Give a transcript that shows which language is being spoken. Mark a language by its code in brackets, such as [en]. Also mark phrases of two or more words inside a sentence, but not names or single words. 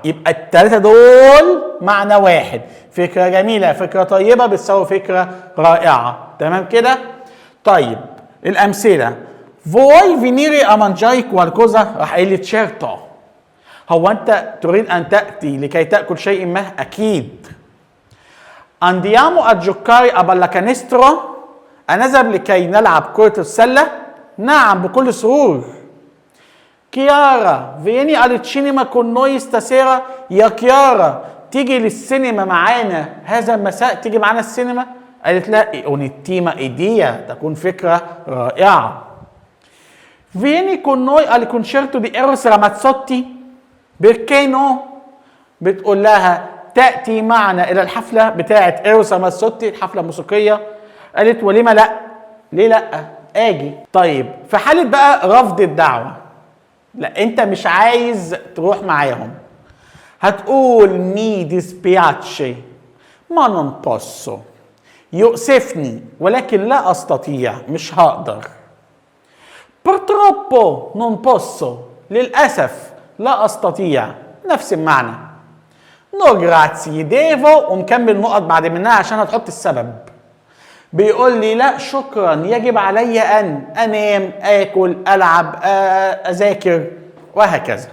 [ar] يبقى الثلاثة دول معنى واحد، فكرة جميلة، فكرة طيبة بتساوي فكرة رائعة، تمام كده؟ طيب الأمثلة: [it] vuoi venire a mangiare qualcosa, [ar] راح قايل لي تشيرتو. هو أنت تريد أن تأتي لكي تأكل شيء ما؟ أكيد. [it] Andiamo a giocare a pallacanestro، [ar] أنذهب لكي نلعب كرة السلة؟ نعم بكل سرور. [it] كيارا vieni al cinema con noi stasera، [ar] يا كيارا تيجي للسينما معانا هذا المساء، تيجي معانا السينما؟ قالت لا، [it] un'ottima idea، [ar] تكون فكرة رائعة. [it] vieni con noi al concerto di Eros Ramazzotti، perché no؟ [ar] بتقول لها تأتي معنا إلى الحفلة بتاعة إيروس رامازوتي، الحفلة الموسيقية. قالت ولما لأ؟ ليه لأ؟ آجي. طيب في حالة بقى رفض الدعوة، لا أنت مش عايز تروح معاهم، هتقول [it] mi dispiace ma non posso, [ar] يؤسفني ولكن لا أستطيع، مش هقدر. [it] purtroppo non posso، [ar] للأسف لا أستطيع، نفس المعنى. [it] no grazie devo, [ar] ومكمل نقط بعد منها عشان هتحط السبب. بيقول لي لا شكرا، يجب علي ان انام، اكل، العب، اذاكر، وهكذا.